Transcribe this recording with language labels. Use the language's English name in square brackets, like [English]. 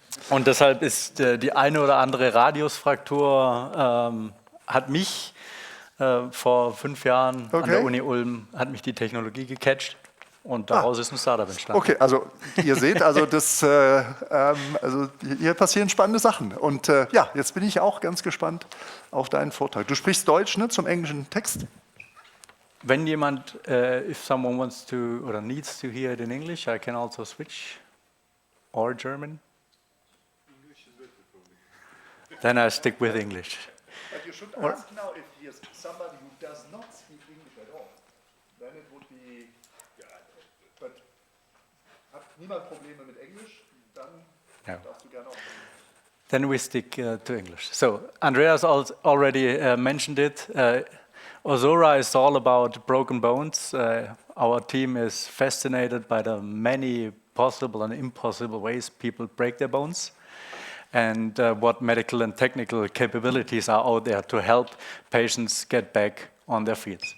[German] Und deshalb ist die eine oder andere Radiusfraktur hat mich vor 5 Jahren an der Uni Ulm, hat mich die Technologie gecatcht und daraus ist ein Startup entstanden. Okay, also ihr seht, also hier passieren spannende Sachen. Und ja, jetzt bin ich auch ganz gespannt auf deinen Vortrag. Du sprichst Deutsch, ne, zum englischen Text? Wenn jemand, [English] if someone wants to or needs to hear it in English, I can also switch, or German. English is better for me. Then I stick with English. But you should ask now if there's somebody who does not speak English at all. Then it would be, but [German] hat niemand Probleme mit Englisch, dann darfst du gerne auch. [English] Then we stick to English. So Andreas already mentioned it. OSORA is all about broken bones. Our team is fascinated by the many possible and impossible ways people break their bones and what medical and technical capabilities are out there to help patients get back on their feet.